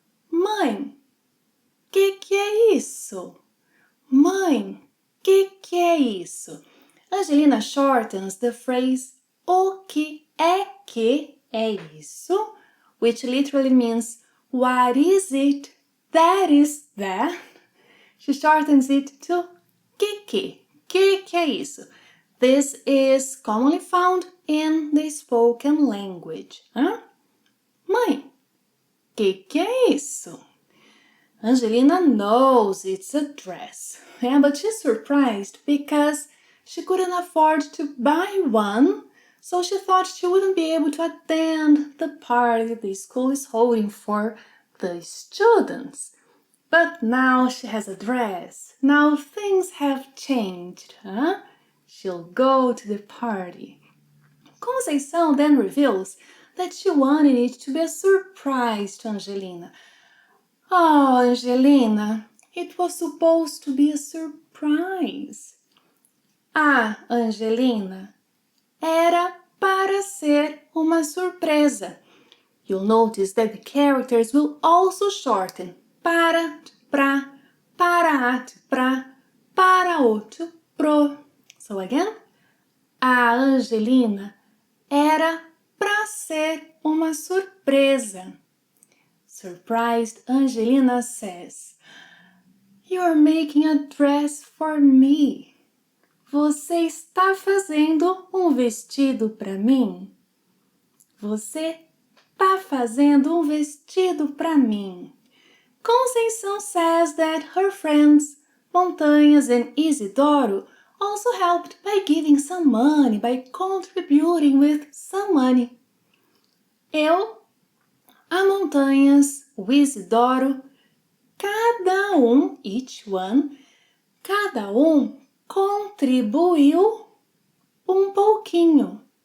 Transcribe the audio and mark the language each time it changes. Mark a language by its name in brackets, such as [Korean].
[Portuguese] Mãe, que é isso? Mãe, que é isso? [English] Angelina shortens the phrase [Portuguese] o que é isso, [English] which literally means what is it, that is that. She shortens it to [Portuguese] que é isso? [English] This is commonly found in the spoken language. [Portuguese] Mãe, que é isso? [English] Angelina knows it's a dress, but she's surprised because she couldn't afford to buy one, so she thought she wouldn't be able to attend the party the school is holding for the students. But now she has a dress. Now things have changed, She'll go to the party. Conceição then reveals that she wanted it to be a surprise to Angelina. Oh, Angelina, it was supposed to be a surprise. [Portuguese] Ah, Angelina, era para ser uma surpresa. [English] You'll notice that the characters will also shorten para to pra, para a to pra, para o to pro. So again, [Portuguese] a Angelina era para ser uma surpresa. [English] Surprised, Angelina says, "You're making a dress for me." [Portuguese] Você está fazendo vestido para mim? Você está fazendo vestido para mim. [English] Conceição says that her friends, Montanhas and Isidoro, also helped by giving some money, by contributing with some money. [Portuguese] Eu, a Montanhas, o Isidoro, cada [English] each one, [Portuguese] cada contribuiu pouquinho.